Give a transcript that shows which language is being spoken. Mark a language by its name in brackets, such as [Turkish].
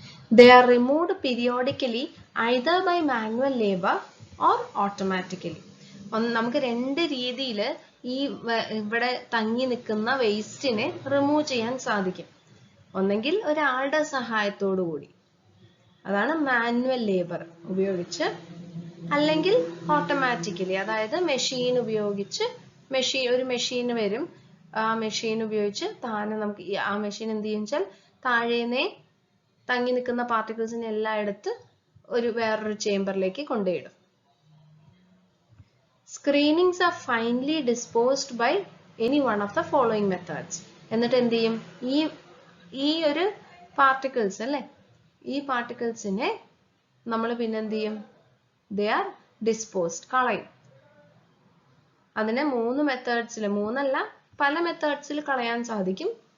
[English] They are removed periodically either by manual labor or automatically. [Malayalam] നമുക്ക് രണ്ട് രീതിയിൽ ഈ ഇവിടെ തങ്ങി നിൽക്കുന്ന വേസ്റ്റിനെ റിമൂവ് ചെയ്യാൻ സാധിക്കും. ഒന്നെങ്കിൽ ഒരാളുടെ സഹായത്തോടു കൂടി, അതാണ് മാനുവൽ ലേബർ ഉപയോഗിച്ച്, അല്ലെങ്കിൽ ഓട്ടോമാറ്റിക്കലി, അതായത് മെഷീൻ ഉപയോഗിച്ച്, ഒരു മെഷീൻ വരും, ആ മെഷീൻ ഉപയോഗിച്ച് താനെ നമുക്ക് ആ മെഷീൻ എന്ത് ചെയ്യും വെച്ചാൽ താഴേനെ തങ്ങി നിൽക്കുന്ന പാർട്ടിക്കിൾസിനെ എല്ലാം എടുത്ത് വേറൊരു ചേംബറിലേക്ക് കൊണ്ടുപോയിടും. [English] Screenings are finely disposed by any one of the following methods. [Malayalam] എന്നിട്ട് എന്ത് ചെയ്യും, ഈ ഒരു പാർട്ടിക്കിൾസ് അല്ലേ, ഈ പാർട്ടിക്കിൾസിനെ നമ്മൾ പിന്നെ എന്ത് ചെയ്യും, [English] they are disposed, [Malayalam] കളയും. അതിനെ 3 മെത്തേഡ്സിൽ, 3 അല്ല പല മെത്തേഡ്സിൽ കളയാൻ സാധിക്കും.